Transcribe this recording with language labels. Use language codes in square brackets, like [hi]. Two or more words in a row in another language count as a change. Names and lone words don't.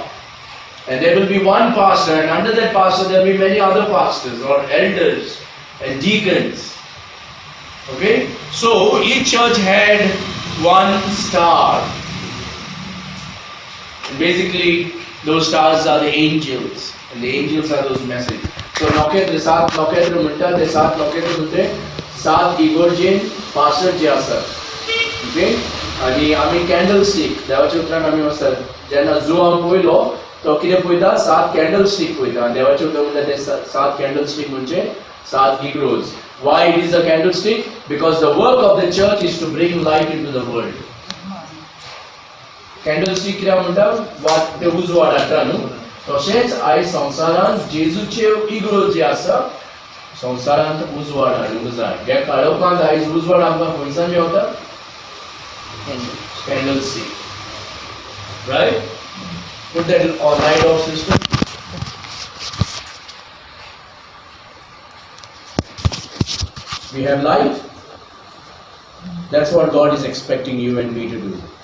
[en] And there will be one pastor, and under that pastor there will be many other pastors or elders and deacons. Okay? So each church had one star. And basically those stars are the angels. And the angels are those messages. [mr] So नक्षत्र 7 नक्षत्र म्हणतात ते 7 नक्षत्र म्हणजे 7 इगोर्जे पास्टर जे असतात. ओके? आणि आम्ही [en] candle stick [mr] देवाच्या उतरान आम्ही वचतात. [kok] जेन्ना जो आमी पयलो तो कितें पळयता 7 [en] candle stick [kok] पळयता. [mr] आणि देवाच्या उतर म्हणजे ते 7 [en] candle stick [mr] म्हणजे 7 इग्रोज. [en] Why it is a candlestick? Because the work of the church is to bring light into the world. [kok] Candlestick कित्याक म्हणटा? वाट ते उजवाड हाडटा न्हू. तशेंच आयज संवसारांत जेजूचे इगर्ज जे आसा संवसारांत उजवाड हाडूंक जाय. ह्या काळोखांत आयज उजवाड आमकां खंयसान मेवता? [en] Candlestick. Right? Put that on light off system. We have light. That's what God is expecting you and me to do.